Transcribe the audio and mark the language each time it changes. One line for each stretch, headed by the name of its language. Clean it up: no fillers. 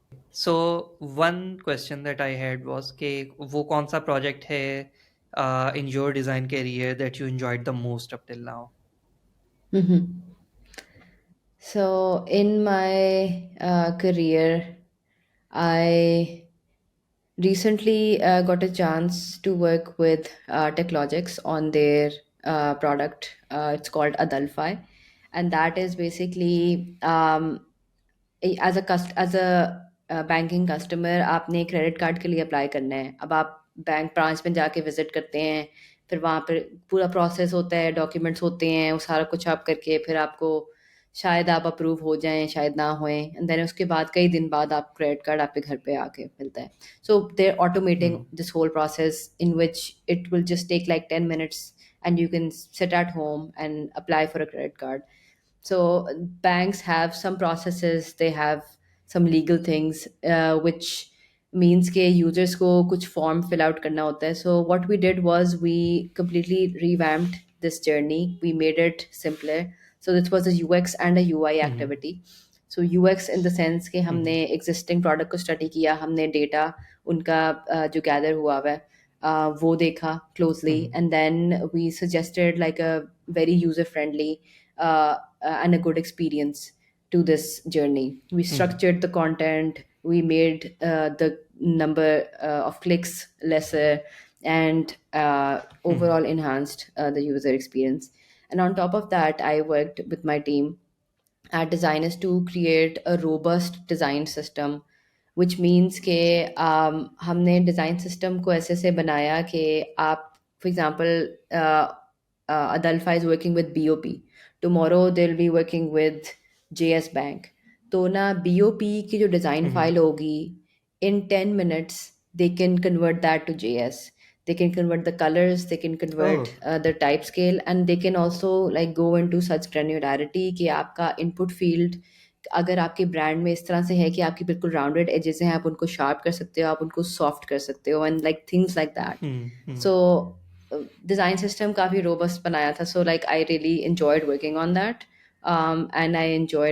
English: So one question that I had was
Hindi: कि वो कौन सा
English: project है in your design career that you enjoyed the most up till now? Mhm. So in my career, I recently got a chance to work with Techlogics on their product. It's called Adalfi, and that is basically as a banking customer
Hindi: आपने credit card के लिए apply करना है. अब आप bank branch में जाके visit करते हैं, फिर वहाँ पर पूरा प्रोसेस होता है, डॉक्यूमेंट्स होते हैं, वो सारा कुछ आप करके फिर आपको शायद आप अप्रूव हो जाएं, शायद ना होएं,
English: and then
Hindi: उसके बाद कई दिन बाद आप क्रेडिट कार्ड आपके घर पे आके मिलता है.
English: So they are automating Hmm. This whole process in which it will just take like 10 minutes, and you can sit at home and apply for a credit card. So banks have some processes, they have some legal things, which means
Hindi: के users को कुछ form fill out करना होता है.
English: So what we did was we completely revamped this journey. We made it simpler. So this was a UX and a UI Hmm. activity. So UX in the sense कि Hmm.
Hindi: हमने existing product को study किया, हमने data उनका जो gather हुआ हुआ है वो देखा closely, Hmm.
English: and then we suggested like a very user friendly and a good experience to this journey. We Hmm. structured the content, we made the number of clicks lesser, and Hmm. overall enhanced the user experience. And on top of that, I worked with my team at design is to create a robust design system, which means
Hindi: कि हमने design system को ऐसे से बनाया कि आप,
English: for example, Adalfa is working with BOP. Tomorrow they'll be working with JS Bank.
Hindi: तो ना BOP की जो design Mm-hmm.
English: file होगी, in 10 minutes they can convert that to JS. They can convert the colors, they can convert Oh. the type scale, and they can also like go into such granularity
Hindi: कि आपका input field अगर आपके brand में इस तरह से है कि आपकी बिल्कुल राउंडेड एजेस हैं, आप उनको शार्प कर सकते हो, आप उनको सॉफ्ट कर सकते हो,
English: And like things like that. Mm-hmm. So
Hindi: design system काफ़ी रोबस्ट बनाया था,
English: so like I really enjoyed working on that, and I enjoyed